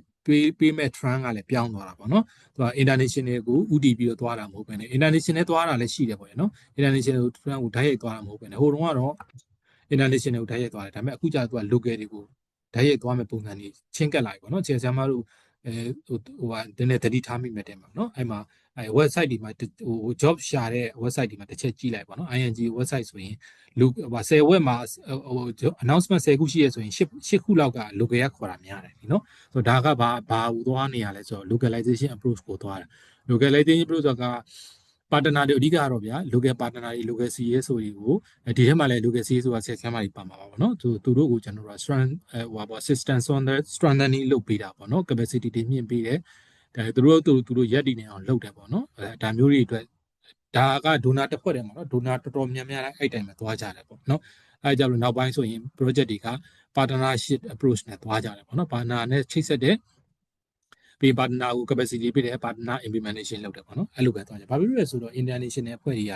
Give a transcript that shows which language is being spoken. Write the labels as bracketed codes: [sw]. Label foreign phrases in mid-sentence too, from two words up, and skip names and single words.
[my] ပေးမဲ့ trend ကလည်းပြောင်းသွားတာပေါ့နော်သူက international ကိုဥတည်ပြီးတော့သွားတာမဟုတ်ဘဲနဲ့ international သွားတာလည်းရှိတယ်ပေါ့နော် [en] international trend [my] ကိုဓာတ်ရိုက်သွားတာမဟုတ်ဘဲနဲ့ဟိုတုန်းကတော့ international ကိုဓာတ်ရိုက်သွားတယ်ဒါပေမဲ့အခုကျတော့သူက local တွေကိုဓာတ်ရိုက်သွားမဲ့ပုံစံတွေချင်းကပ်လာပြီပေါ့နော်ခြေဆမ်းမတို့ဟိုနည်းနည်းသတိထားမိမဲ့တယ်မှာနော်အဲ့မှာwebsite ဒီမှာjob ရှာတဲ့ website ဒီမှာတစ်ချက်ကြည့်လိုက်ပါနော် ING website ဆိုရင်လူ10 web မှာannouncement 10 ခုရှိရဆိုရင်10ခုလောက်က local ကခေါ်တာများတယ် နော်ဆိုတော့ဒါကဘာဟိုသွားနေရလဲဆိုတော့ [en] localization approach [my] ကိုသွားတာ [en] localization approach [my] က partner တွေအဓိကတော့ဗျာ [en] local partner [my] တွေ [en] local CSO [my] တွေကိုဒီထဲမှာလည်း [en] local CSO [my] ကဆက်ဆံမှာပါမှာပါပေါ့နော်သူတို့ကိုကျွန်တော်တို့ [en] assistance on the strengthening [my] လုပ်ပေးတာပေါ့နော် capacity တွေမြင့်ပေးတယ်ဒါသူတို့ရက်တည်နေအောင်လုပ်တယ်ပေါ့နော်ဒါမျိုးတွေအတွက်ဒါက ဒိုနာတစ်ဖွဲ့တယ်ပေါ့နော်ဒိုနာတော်တော်များများအဲ့တိုင်းမှာသွားကြတယ်ပေါ့နော်အဲကြောင့်လို့နောက်ပိုင်းဆိုရင် project တွေက [en] partnership approach [my] နဲ့သွားကြတယ်ပေါ့နော် partner နဲ့ချိတ်ဆက်တဲ့ပြီး partner ကို capacity ပေးတယ် [en] partner implementation [my] လုပ်တယ်ပေါ့နော်အဲ့လိုပဲသွားကြဘာဖြစ်လို့လဲဆိုတော့ international အဖွဲ့တွေက